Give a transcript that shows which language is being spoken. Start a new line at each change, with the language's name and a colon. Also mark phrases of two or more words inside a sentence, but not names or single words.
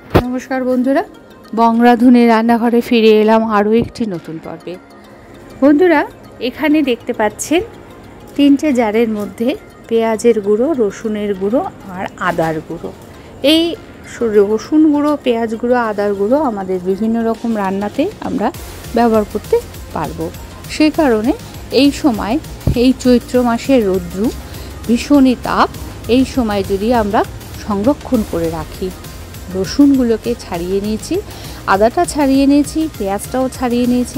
Bangla: নমস্কার বন্ধুরা বঙ্গরাঁধুনী রান্নাঘরে ফিরে এলাম আরো একটি নতুন পর্বে। বন্ধুরা এখানে দেখতে পাচ্ছেন তিনটে জারের মধ্যে পেঁয়াজের গুঁড়ো রসুনের গুঁড়ো আর আদার গুঁড়ো। এই রসুন গুঁড়ো পেঁয়াজ গুঁড়ো আদার গুঁড়ো আমাদের বিভিন্ন রকম রান্নাতে আমরা ব্যবহার করতে পারবো। সেই কারণে এই সময় এই চৈত্র মাসের রৌদ্র ভীষণই তাপ, এই সময় যদি আমরা সংরক্ষণ করে রাখি। রসুনগুলোকে ছাড়িয়ে নিয়েছি, আদাটা ছাড়িয়ে নিয়েছি, পেঁয়াজটাও ছাড়িয়ে নিয়েছি।